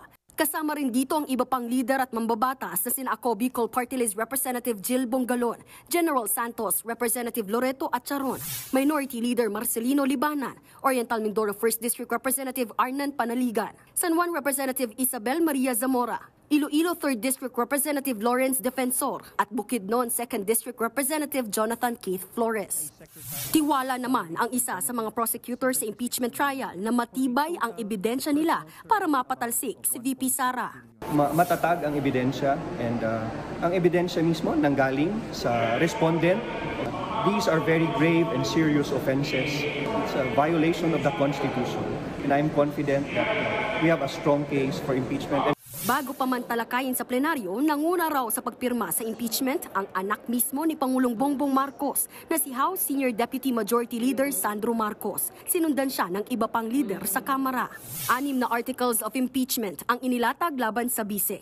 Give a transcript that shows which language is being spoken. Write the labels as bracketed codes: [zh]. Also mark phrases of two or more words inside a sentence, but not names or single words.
[tl] Kasama rin dito ang iba pang lider at mambabatas na sina Ako Bicol Party List Representative Jill Bongalon, General Santos, Representative Loreto Atcharon, Minority Leader Marcelino Libanan, Oriental Mindoro 1st District Representative Arnan Panaligan, San Juan Representative Isabel Maria Zamora, Iloilo 3rd District Representative Lawrence Defensor at Bukidnon 2nd District Representative Jonathan Keith Flores. Tiwala naman ang isa sa mga prosecutors sa impeachment trial na matibay ang ebidensya nila para mapatalsik si VP Sara. Matatag ang ebidensya and ang ebidensya mismo nanggaling sa respondent. [en] These are very grave and serious offenses. It's a violation of the Constitution and I'm confident that we have a strong case for impeachment. [tl] Bago pa man talakayin sa plenaryo, nanguna raw sa pagpirma sa impeachment ang anak mismo ni Pangulong Bongbong Marcos na si House Senior Deputy Majority Leader Sandro Marcos. Sinundan siya ng iba pang leader sa Kamara. 6 na [en] articles of impeachment [tl] ang inilatag laban sa bise.